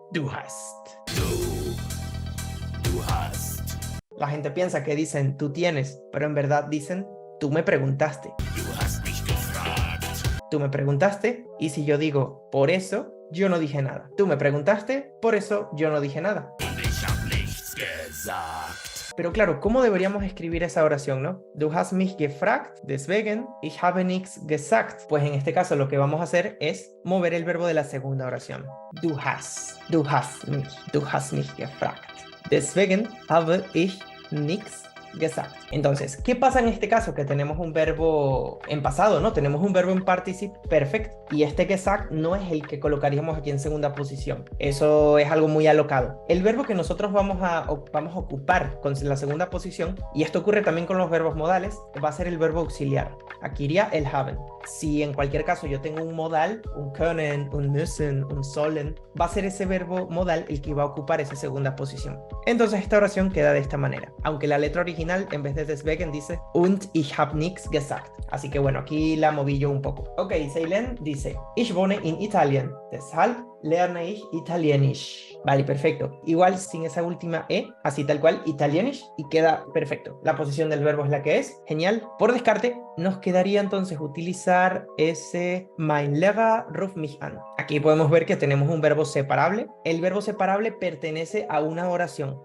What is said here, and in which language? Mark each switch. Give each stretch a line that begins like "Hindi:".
German: Du hast. Du hast.
Spanish: La gente piensa que dicen tú tienes, pero en verdad dicen tú me preguntaste.
German: Du hast mich gefragt.
Spanish: Tú me preguntaste y si yo digo por eso, yo no dije nada. Tú me preguntaste, por eso yo no dije nada.
German: Und ich hab nichts gesagt.
Spanish: Pero claro, ¿cómo deberíamos escribir esa oración, no?
German: Du hast mich gefragt, deswegen ich habe nichts gesagt.
Spanish: Pues en este caso lo que vamos a hacer es mover el verbo de la segunda oración.
German: Du hast mich gefragt. Deswegen habe ich nichts gesagt.
Spanish: Entonces, ¿qué pasa en este caso? Que tenemos un verbo en pasado, ¿no? Tenemos un verbo en participe perfect y este gesagt no es el que colocaríamos aquí en segunda posición. Eso es algo muy alocado. El verbo que nosotros vamos a ocupar con la segunda posición, y esto ocurre también con los verbos modales, va a ser el verbo auxiliar. Aquí iría el haben. Si en cualquier caso yo tengo un modal, un können, un müssen, un sollen, va a ser ese verbo modal el que va a ocupar esa segunda posición. Entonces esta oración queda de esta manera. Aunque la letra original en vez de deswegen dice
German: und ich hab nichts gesagt.
Spanish: Así que bueno, aquí la moví yo un poco. Ok, Seilen dice
German: ich wohne in Italien, deshalb lerne ich Italienisch.
Spanish: Vale, perfecto. Igual sin esa última E, así tal cual, Italienisch, y queda perfecto. La posición del verbo es la que es. Genial. Por descarte, nos quedaría entonces utilizar ese
German: mein Lehrer ruft mich an.
Spanish: Aquí podemos ver que tenemos un verbo separable. El verbo separable pertenece a una oración.